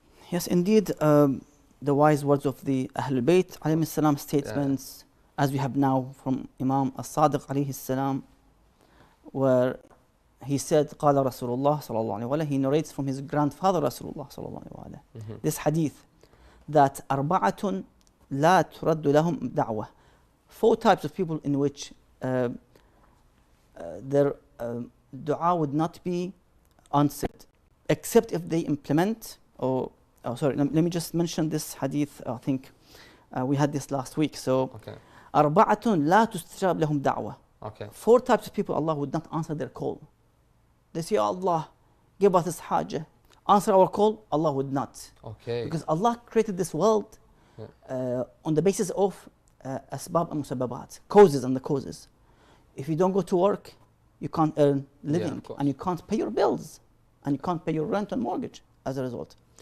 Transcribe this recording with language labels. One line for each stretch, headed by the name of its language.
English: Yes, indeed, the wise words of the Ahlul Bayt alayhi salam statements, as we have now from Imam As-Sadiq alayhi salam, where he said, قال Rasulullah sallallahu alayhi wa sallam, he narrates from his grandfather Rasulullah sallallahu alayhi wa sallam, this hadith, that
Arabic: أربعة لا ترد لهم دعوة.
English: 4 types of people in which their dua would not be answered, except if they implement, let me just mention this hadith. I think we had this last week.
Arabic: So أربعة لا تستجاب لهم دعوة.
English: 4 types of people Allah would not answer their call. They say, Allah, give us this hajah. Answer our call, Allah would not. Because Allah created this world on the basis of asbab and musababat, causes and the causes. If you don't go to work, you can't earn living, and you can't pay your bills, and you can't pay your rent and mortgage as a result.